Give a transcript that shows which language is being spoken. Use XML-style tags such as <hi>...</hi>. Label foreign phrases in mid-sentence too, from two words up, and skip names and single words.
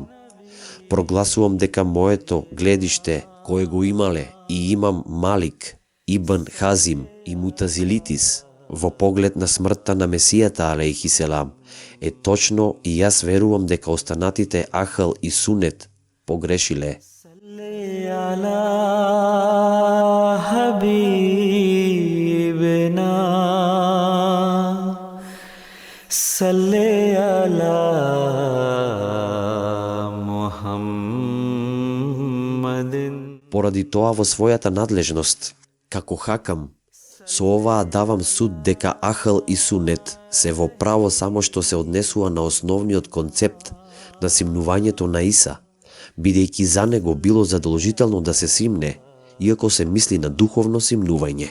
<mk>Прогласувам дека моето гледиште, кое го имале и имам Малик, Ибн Хазим и Мутазилитис во поглед на смртта на Месијата</mk> <ar>عليه السلام,</ar> <mk>е точно и јас верувам дека останатите Ахл и Сунет погрешиле.</mk> <ar>صل على محمد.</ar> <mk>Поради тоа во својата надлежност, како хакам, со оваа давам суд дека Ахл и Сунет се во право само што се однесува на основниот концепт на симнувањето на Иса, бидејќи за него било задолжително да се симне, иако се мисли на духовно симнување.</mk>